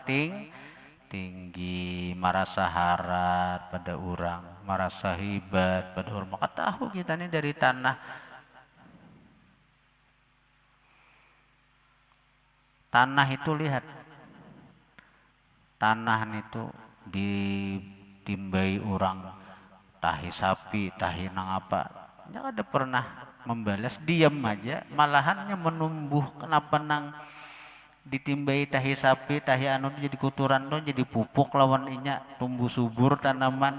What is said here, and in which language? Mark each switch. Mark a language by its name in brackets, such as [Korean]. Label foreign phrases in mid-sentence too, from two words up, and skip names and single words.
[Indonesian] Tinggi, merasa harat pada orang, merasa hebat pada orang. Maka tahu kita ini dari tanah. Tanah itu lihat. [Banjar] Tanah itu ditimbai orang, tahi sapi, tahi nang apa. [Indonesian] Nggak ada pernah membalas, diam aja, malahannya menumbuh. [Banjar] Kenapa nang ditimbai tahi sapi, tahi anu jadi kuturan tuh, jadi pupuk lawan inya, tumbuh subur tanaman.